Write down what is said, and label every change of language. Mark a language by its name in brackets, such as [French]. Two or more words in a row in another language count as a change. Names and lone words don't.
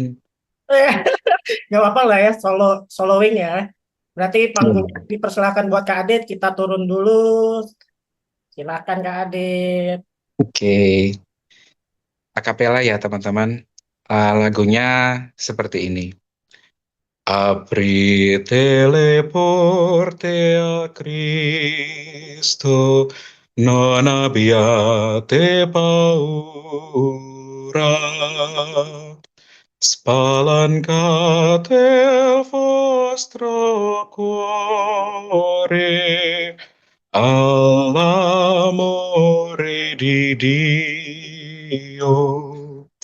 [Indonesian] Gak apa-apa lah ya, soloing ya. Berarti panggung Hmm. dipersilakan buat Kak Adit, kita turun dulu. Silakan Kak Adit. Oke, akapela ya teman-teman. Lagunya seperti ini. [Italian] Aprite le porte a Cristo, non abbiate paura. Spalancate il vostro cuore all'amore di Dio.